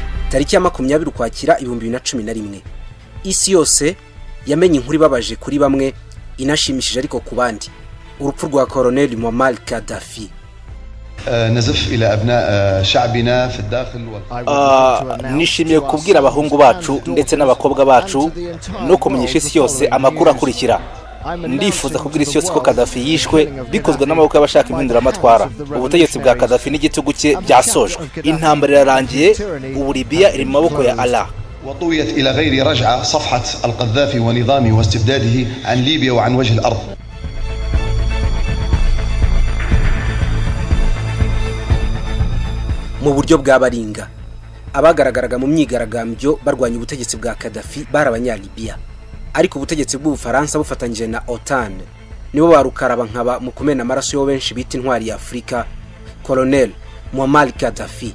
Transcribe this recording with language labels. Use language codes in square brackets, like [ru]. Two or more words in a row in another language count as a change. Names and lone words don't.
[rw] tariki ya 20 Ukwakira 2011. Isi yose yamenye inkuru ibabaje kuri bamwe inashimishije ariko ku bandi, urupfu rwa Colonel Muammar Gaddafi. [ar] نزف إلى أبناء شعبنا في الداخل [rw] nishimiye kubwira abahungu bacu ndetse n'abakobwa bacu no kumenyesha isi yose amakuru akurikira. Ndifuza kubwira isi yose ko Gaddafi yishwe bikozwe n'amaboko y'abashaka impinduramatwara. Ubutegetsi bwa Gaddafi n'igitugu cye byasojwe. Intambara irarangiye, ubu Libya iri mu maboko ya Allah. [ar] وطويت إلى غير رجعة صفحة القذافي ونظامه واستبداده عن ليبيا وعن وجه الأرض. [rw] Mu buryo bw'abaringa abagaragaraga mu myigaragambyo barwanya ubutegetsi bwa Gaddafi barabanyalibiya, ariko ubutegetsi bw'Ubufaransa bufatanyije na OTAN nibo barukaraba nkaba mu kumena amaraso yo benshi bita intwari ya Afrika, Colonel Muammar Gaddafi.